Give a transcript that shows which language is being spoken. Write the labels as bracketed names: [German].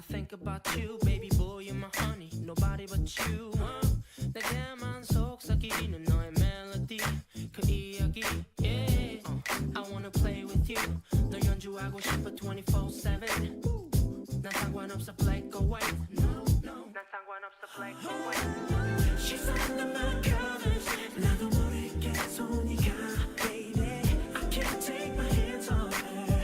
[English] About you, baby boy, you're my honey. Nobody but you. [Korean] 내게만 속삭이는 너의 멜로디, 그 이야기. [English] Yeah. I wanna play with you. [Korean] 널 연주하고 싶어 [English] 24/7. [Korean] 난 상관없어, [English] black or white. No. 난 상관없어, black or white. She's under my covers. [Korean] 나도 모르게 손이 가, baby. [English] I can't take my hands off her.